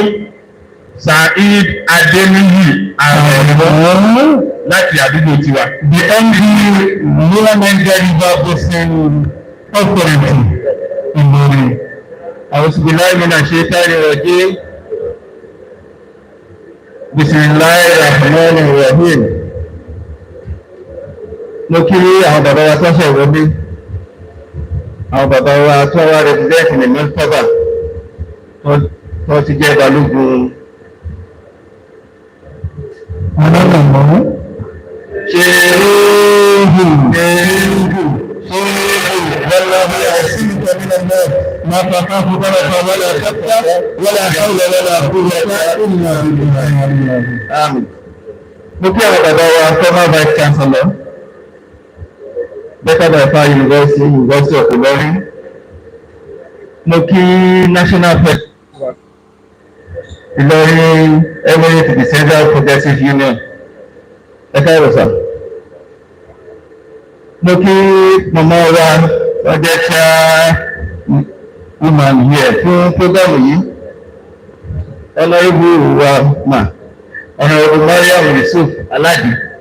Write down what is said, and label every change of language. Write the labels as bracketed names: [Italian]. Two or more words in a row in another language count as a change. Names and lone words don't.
[Yoruba] Saheed Adeniyi Arẹ̀mọ láti àdúgbò tiwa. [English] The MD Women River Basin Authority Ilorin. [Arabic] أعوذ بالله من الشيطان الرجيم. بسم الله الرحمن الرحيم. [Yoruba] Mo kí àwọn bàbá wa tó ṣe ìwọ́bí, àwọn bàbá wa tó wá represent ní mọ́tọ́bà tó ti jẹ́ balógun ọlọ́lọ́mọ́ ṣe [Arabic] والله يعصمك من الناس ما تخاف ضرك ولا تخشى ولا حول ولا قوة إلا بالله. آمين. [Yoruba] Mo kí àwọn bàbá wa [English] former vice chancellor [Yoruba] Better by Far University of Ilorin. Mo kí [English] national president [Yoruba] Ilorin Emirate the Central Progressive Union. Ẹ káàárọ̀ sà. Mo kí màmá wa ọjọ́ [English] chairwoman here [Yoruba] fún program yìí. Ọlọ́ìbù wa mà ọ̀nà ọ̀rọ̀ Mariam Yusuf Aládì.